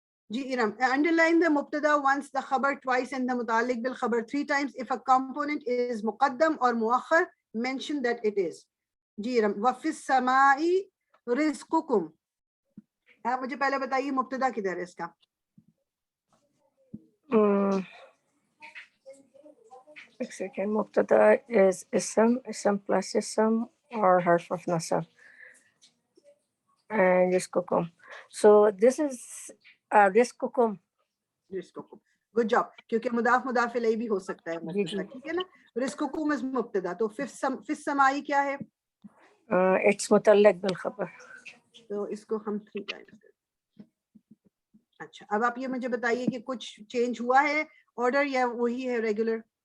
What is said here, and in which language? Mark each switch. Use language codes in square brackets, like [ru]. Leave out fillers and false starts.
[en] جی erm, underline the مبتدا once, the خبر twice and the متعلق بالخبر 3 times. If a component is مقدم اور مؤخر, mention that it is. [ar] جی ارم، وفی السماء رزقکم. [ur] آپ مجھے پہلے بتائیے مبتدا کدھر ہے اس کا؟ ایک سیکنڈ. [en] مبتدا is اسم plus اسم or حرف of نصب and رزقکم. So this is رزقکم. [ur] رزقکم، [en] good job, [ur] کیونکہ مضاف الیہ بھی ہو سکتا ہے مبتدا، ٹھیک ہے نا. رزقکم از مبتدا، تو فی السماء کیا ہے؟ [en] It's متعلق بالخبر. [ur] تو اس کو ہم [en] 3 times. [ur] اچھا اب آپ یہ مجھے بتائیے کہ کچھ چینج ہوا ہے آرڈر یا وہی ہے ریگولر؟